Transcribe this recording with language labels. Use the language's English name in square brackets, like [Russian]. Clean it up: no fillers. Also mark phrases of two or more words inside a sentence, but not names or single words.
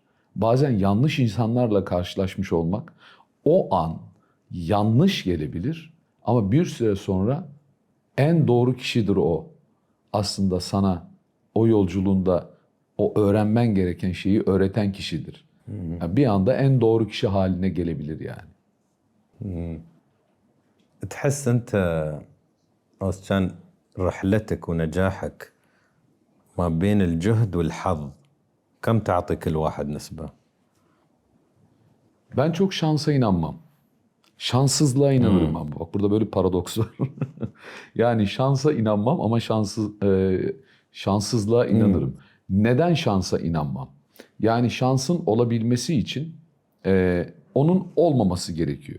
[Turkish] Bazen yanlış insanlarla karşılaşmış olmak o an yanlış gelebilir ama bir süre sonra en doğru kişidir o. Aslında sana o yolculuğunda o öğrenmen gereken şeyi öğreten kişidir. Yani bir anda en doğru kişi haline gelebilir yani. [Arabic] تحس أنت كان رحلتك ونجاحك ما بين الجهد والحظ كم تعطي كل واحد نسبة؟ [Turkish] Ben çok şansa inanmam. Şanssızlığa inanırım ama. Bak burada böyle bir paradoks var. Yani şansa inanmam ama şanssızlığa inanırım. Neden şansa inanmam? Yani şansın olabilmesi için onun olmaması gerekiyor.